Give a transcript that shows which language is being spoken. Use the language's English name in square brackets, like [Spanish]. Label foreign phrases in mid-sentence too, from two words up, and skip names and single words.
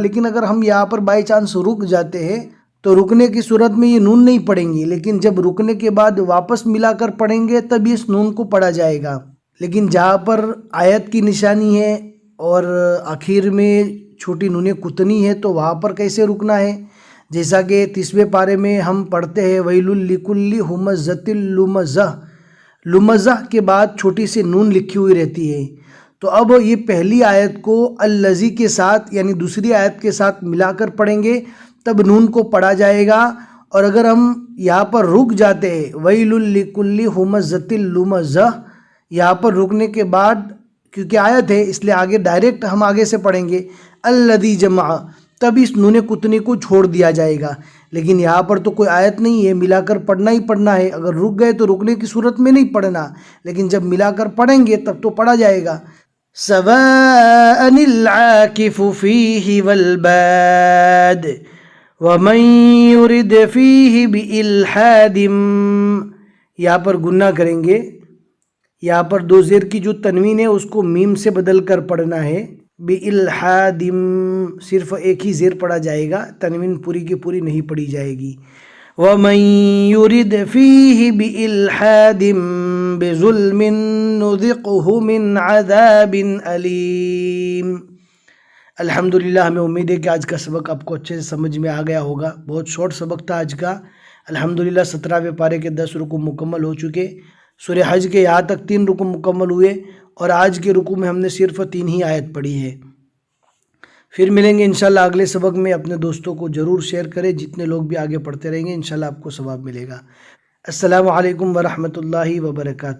[Hindi] लेकिन अगर हम यहाँ पर [English] by chance [Hindi] रुक जाते हैं तो रुकने की सूरत में ये नून नहीं पढ़ेंगे, लेकिन जब रुकने के बाद वापस मिलाकर पढ़ेंगे तब इस नून को पढ़ा जाएगा। लेकिन जहाँ पर आयत की निशानी है और आखिर में छोटी नून कुतनी है तो वहाँ पर कैसे रुकना है। जैसा कि 30वें पारे में हम पढ़ते हैं, [Arabic] ويل لكل همزة لمزة, [Hindi] लुमज़ह के बाद छोटी सी नून लिखी हुई रहती है। तो अब ये पहली आयत को अल्लज़ी के साथ यानी दूसरी आयत के साथ मिलाकर पढ़ेंगे तब नून को पढ़ा जाएगा। और अगर हम यहाँ पर रुक जाते हैं, [Arabic] ويل لكل همزة لمزة, [Hindi] यहाँ पर रुकने के बाद क्योंकि आयत है इसलिए आगे डायरेक्ट हम आगे से पढ़ेंगे [Arabic] الذي جمع, [Hindi] तब इस नून कुतनी को छोड़ दिया जाएगा। लेकिन यहाँ पर तो कोई आयत नहीं है, मिलाकर पढ़ना ही पढ़ना है। अगर रुक गए तो रुकने की सूरत में नहीं पढ़ना, लेकिन जब मिलाकर पढ़ेंगे तब तो पढ़ा जाएगा। [Arabic] سواءً العاكف فيه والباد ومن يرد فيه بإلحاد. [Hindi] यहाँ पर गुन्ना करेंगे, यहाँ पर 2 ज़ेर की जो तनवीन है उसको मीम से बदल कर पढ़ना है। बिइल्हादिम सिर्फ एक ही ज़ेर पढ़ा जाएगा, तनवीन पूरी की पूरी नहीं पढ़ी जाएगी। [Arabic] ومن يرد فيه بإلحاد بظلم نذقه من عذاب أليم. [Hindi] अल्हम्दुलिल्लाह हमें उम्मीद है कि आज का सबक आपको अच्छे से समझ में आ गया होगा। बहुत शॉर्ट सबक था आज का। अल्हम्दुलिल्लाह 17वें पारे के 10 रुकू मुकम्मल हो चुके। सूरह हज के यहाँ तक 3 रुकू मुकम्मल हुए और आज के रुकू में हमने सिर्फ 3 ही आयत पढ़ी है। फिर मिलेंगे इंशाल्लाह अगले सबक में। अपने दोस्तों को ज़रूर शेयर करें, जितने लोग भी आगे पढ़ते रहेंगे इंशाल्लाह आपको सवाब मिलेगा। [Arabic] السلام عليكم و رحمة الله و بركاته.